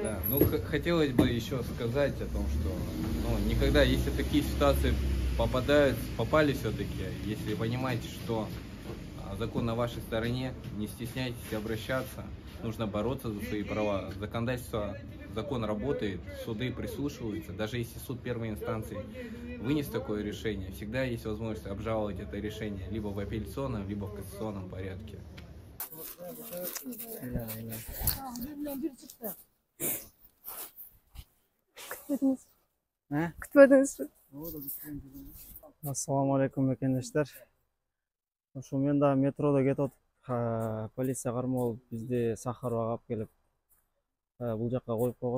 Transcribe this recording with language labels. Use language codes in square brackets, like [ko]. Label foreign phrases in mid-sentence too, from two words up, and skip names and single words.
[ru] Да, ну хотелось бы еще сказать о том, что никогда, если такие ситуации попали все-таки, если понимаете, что закон на вашей стороне, не стесняйтесь обращаться, нужно бороться за свои права. Законодательство, закон работает, суды прислушиваются, даже если суд первой инстанции вынес такое решение, всегда есть возможность обжаловать это решение либо в апелляционном, либо в кассационном порядке. [ar] السلام عليكم [ky] мекендештер. Ошо мен да метрода кетип атып, полиция кармоо болуп бизди Сахаровага алып келип, бул жакка коюп койгон.